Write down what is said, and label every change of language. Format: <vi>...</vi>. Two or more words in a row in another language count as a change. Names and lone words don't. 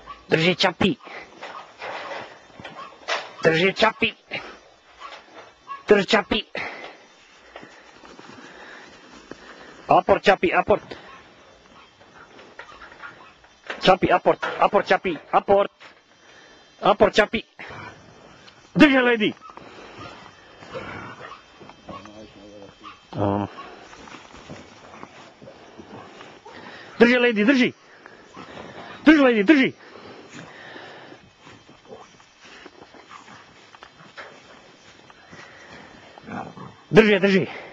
<sr>Drži Čapi. Drži Čapi. Drži Čapi. Aport Čapi, aport. Čapi, aport, aport Čapi, aport. Aport Čapi. Drži lady. Drži lady, drži. Drži lady, drži. Drži, drži.</sr>